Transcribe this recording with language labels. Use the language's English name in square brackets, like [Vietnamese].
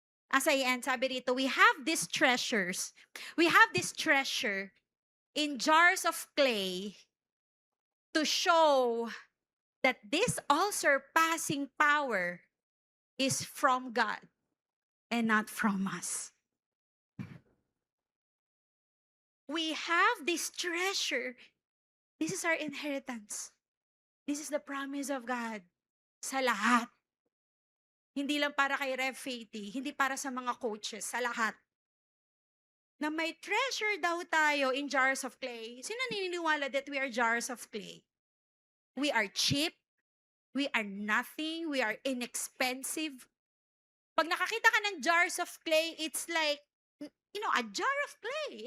[English] As I end, [Filipino] sabi rito, [English] we have these treasures. We have this treasure in jars of clay to show that this all-surpassing power is from God and not from us. We have this treasure. This is our inheritance. This is the promise of God [Filipino] sa lahat. Hindi lang para kay Rev Faithy, hindi para sa mga coaches, sa lahat. Na may [English] treasure [Filipino] daw tayo [English] in jars of clay. [Filipino] Sino naniniwala [English] that we are jars of clay? We are cheap. We are nothing. We are inexpensive. [Filipino] Pag nakakita ka ng [English] jars of clay, it's like, a jar of clay.